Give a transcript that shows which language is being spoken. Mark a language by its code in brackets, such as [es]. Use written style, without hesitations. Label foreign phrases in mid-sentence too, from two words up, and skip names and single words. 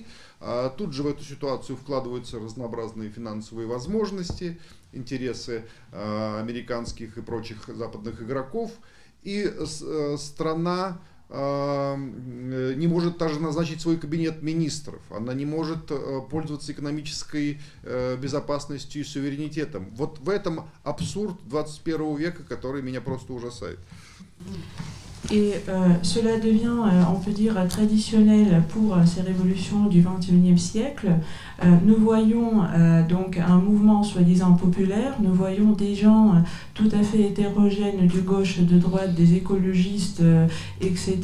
[ru] Тут же в эту ситуацию вкладываются разнообразные финансовые возможности, интересы американских и прочих западных игроков, и страна не может даже назначить свой кабинет министров, она не может пользоваться экономической безопасностью и суверенитетом. Вот в этом абсурд 21 века, который меня просто ужасает. [fr] Et cela devient, on peut dire, traditionnel pour ces révolutions du XXIe siècle. Nous voyons donc un mouvement soi-disant populaire, nous voyons des gens tout à fait hétérogènes de gauche, de droite, des écologistes, etc.